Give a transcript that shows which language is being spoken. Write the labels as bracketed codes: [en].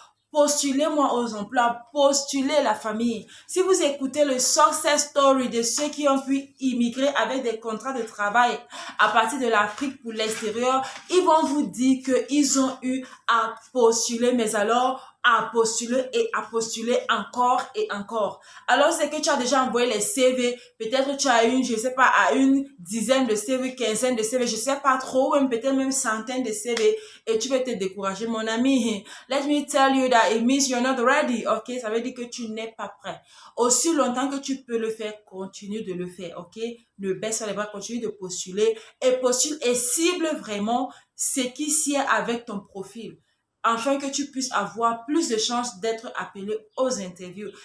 [fr] Postulez-moi aux emplois, postulez la famille. Si vous écoutez le success story de ceux qui ont pu immigrer avec des contrats de travail à partir de l'Afrique pour l'extérieur, ils vont vous dire qu'ils ont eu à postuler, mais alors à postuler et à postuler encore et encore. Alors, c'est que tu as déjà envoyé les CV, peut-être tu as je sais pas, à une dizaine de CV, quinzaine de CV, je sais pas trop, ou peut-être même centaines de CV, et tu veux te décourager, mon ami. [en] Let me tell you that it means you're not ready, ok? [fr] Ça veut dire que tu n'es pas prêt. Aussi longtemps que tu peux le faire, continue de le faire, ok? Ne baisse pas les bras, continue de postuler, et postule et cible vraiment ce qui sied avec ton profil. afin que tu puisses avoir plus de chances d'être appelé aux interviews.